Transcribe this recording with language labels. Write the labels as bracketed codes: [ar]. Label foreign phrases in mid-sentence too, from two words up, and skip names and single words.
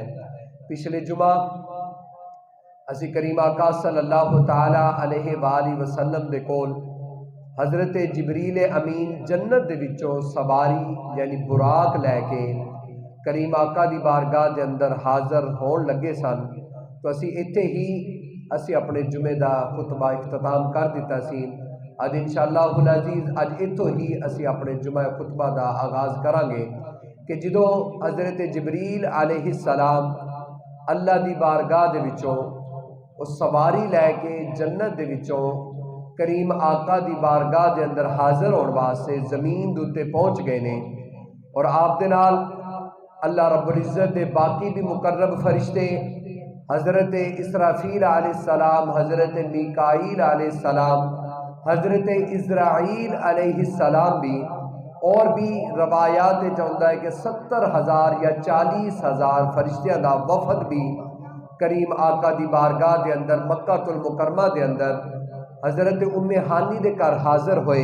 [pa] پچھلے جمعہ اسی کریم آقا [ar] صلی اللہ تعالی علیہ وآلہ وسلم [pa] دے کول حضرت جبریل امین جنت دے وچوں سواری یعنی براق لے کے کریم آقا دی بارگاہ دے اندر حاضر ہون لگے سن. تو اسی ایتھے ہی اسی اپنے جمعے دا خطبہ اختتام کر دیتا سی. اج [ar] انشاءاللہ العزیز [pa] اج ایتھوں ہی اسی اپنے جمعہ خطبہ دا آغاز کریں گے کہ جدوں حضرت جبریل [ar] علیہ السلام [pa] اللہ دی بارگاہ دے وچوں اس سواری لے کے جنت دے وچوں کریم آقا دی بارگاہ دے اندر حاضر ہون واسطے زمین دے تے پہنچ گئے نے، اور آپ دے نال [ar] اللہ رب العزت [pa] دے باقی بھی مقرب فرشتے حضرت اسرافیل [ar] علیہ السلام، [pa] حضرت میکائیل [ar] علیہ السلام، [pa] حضرت اسرائیل [ar] علیہ السلام [pa] بھی، اور بھی روایات چاہتا ہے کہ 70,000 یا 40,000 فرشتیاں دا وفد بھی کریم آقا دی بارگاہ دے اندر مکہ المکرمہ دے اندر حضرت ام ہانی دے گھر حاضر ہوئے.